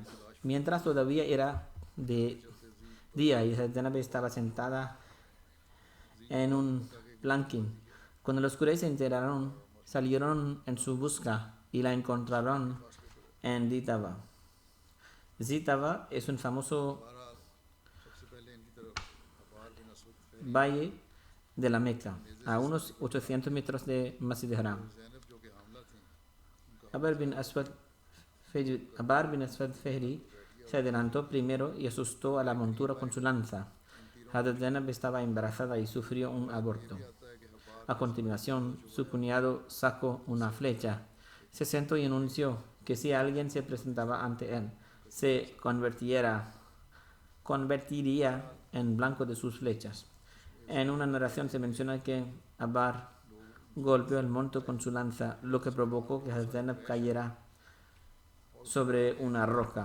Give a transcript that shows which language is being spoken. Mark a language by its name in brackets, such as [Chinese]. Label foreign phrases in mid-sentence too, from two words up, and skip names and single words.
[Spanish] Mientras todavía era de día y Hazrat Zainab estaba sentada en un planquín. Cuando los Quraysh se enteraron, salieron en su busca y la encontraron en Ditaba. Ditaba es un famoso [Urdu] سب سے پہلے ان کی طرف ابار بن اسود فہری [Spanish] valle de la Meca, a unos 800 metros de Masjid Haram. [Urdu] زینب جو کہ حاملہ تھی ان کا [Spanish] Abar bin Aswad Fehri se adelantó primero y asustó a la montura con su lanza. Hazrat Zainab estaba embarazada y sufrió un aborto. [Urdu] آتا ہے کہ ابار [Spanish] A continuación, su cuñado sacó una flecha, se sentó y anunció que si alguien se presentaba ante él, se convertiría en blanco de sus flechas. En una narración se menciona que Abar golpeó el monte con su lanza, lo que provocó que Hazrat Zainab cayera sobre una roca.